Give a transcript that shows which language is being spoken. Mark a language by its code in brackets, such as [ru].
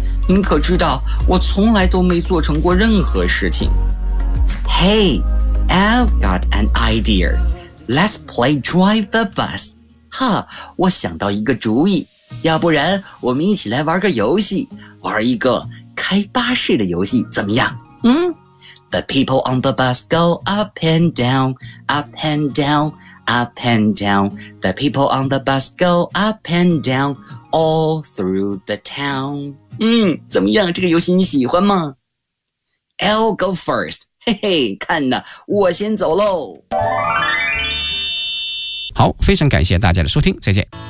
[zh] 您可知道，我从来都没做成过任何事情。 [en] Hey, I've got an idea. Let's play drive the bus. [zh] 我想到一个主意。要不然我们一起来玩个游戏，玩一个开巴士的游戏怎么样？ [en] The people on the bus go up and down, up and down, up and down. The people on the bus go up and down all through the town. [zh] 怎么样，这个游戏你喜欢吗？ [en] I'll go first. [zh] 看呢，我先走喽。好，非常感谢大家的收听，再见。